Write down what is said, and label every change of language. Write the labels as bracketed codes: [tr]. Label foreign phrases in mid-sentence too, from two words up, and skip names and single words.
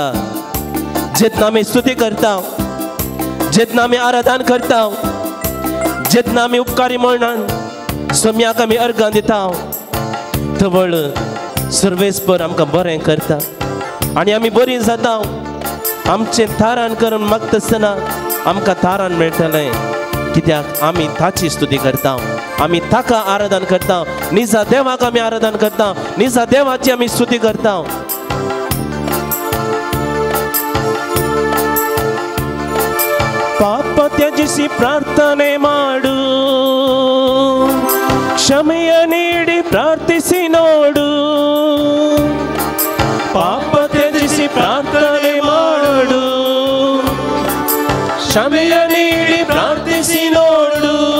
[kok] जेतना आमी स्तुती करता, जेतना आमी आराधन करता, जेतना आमी उपकारी म्हणून सोम्याक आमी अर्गां दिता, थवळ सर्वेस्पर आमकां बरें करता आनी आमी बरीं जाता. आमचें थारान करून मागता आसतना आमकां थारान मेळटलें, कित्याक आमी ताची स्तुती करता, आमी ताका आराधन करता, निजा देवाक आमी आराधन करता, निजा देवाची आमी स्तुती करता. [kn] ಪಾಪ ತ್ಯಜಿಸಿ ಪ್ರಾರ್ಥನೆ ಮಾಡು, ಕ್ಷಮೆಯ ನೀಡಿ ಪ್ರಾರ್ಥಿಸಿ ನೋಡು. ಪಾಪ ತ್ಯಜಿಸಿ ಪ್ರಾರ್ಥನೆ ಮಾಡು, ಕ್ಷಮೆಯ ನೀಡಿ ಪ್ರಾರ್ಥಿಸಿ ನೋಡು.